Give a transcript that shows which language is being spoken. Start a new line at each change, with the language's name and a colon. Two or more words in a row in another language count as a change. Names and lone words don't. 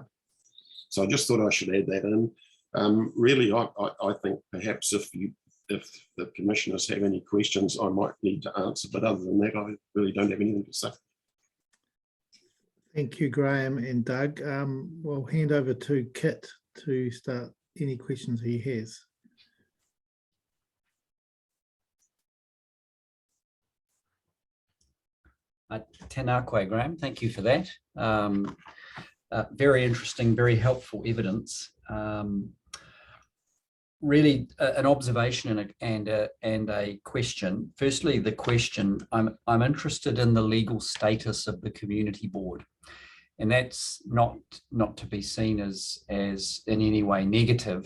English: So I just thought I should add that in. Really, I think perhaps if the commissioners have any questions, I might need to answer. But other than that, I really don't have anything to say. Thank you, Graham and Doug. We'll hand over to Kit to start any questions he has.
Māori: Tēnā koe, Graham.
English: Thank you for that. Very interesting, very helpful evidence. Really, an observation and a question. Firstly, the question. I'm interested in the legal status of the community board, and that's not to be seen as in any way negative.